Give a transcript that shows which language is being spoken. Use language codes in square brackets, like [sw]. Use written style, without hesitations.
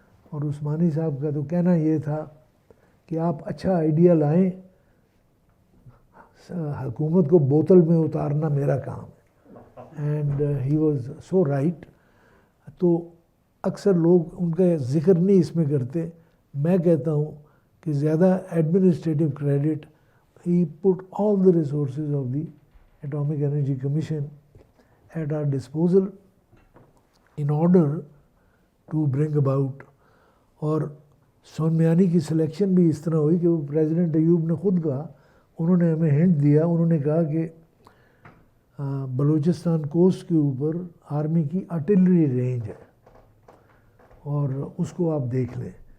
[ur] اور عثمانی صاحب کا تو کہنا یہ تھا کہ آپ اچھا آئیڈیا لائیں, حکومت کو بوتل میں اتارنا میرا کام ہے. [en] And he was so right. [ur] تو اکثر لوگ ان کا ذکر نہیں اس میں کرتے. میں کہتا ہوں کہ زیادہ administrative credit, [en] He put all the resources of the Atomic Energy Commission at our disposal in order to bring about. [ur] اور سونمیانی کی سلیکشن بھی اس طرح ہوئی کہ وہ پریزیڈنٹ ایوب نے خود کہا, انہوں نے ہمیں ہنٹ دیا, انہوں نے کہا کہ بلوچستان کوسٹ کے اوپر آرمی کی آرٹلری رینج ہے، اور اس کو آپ دیکھ لیں.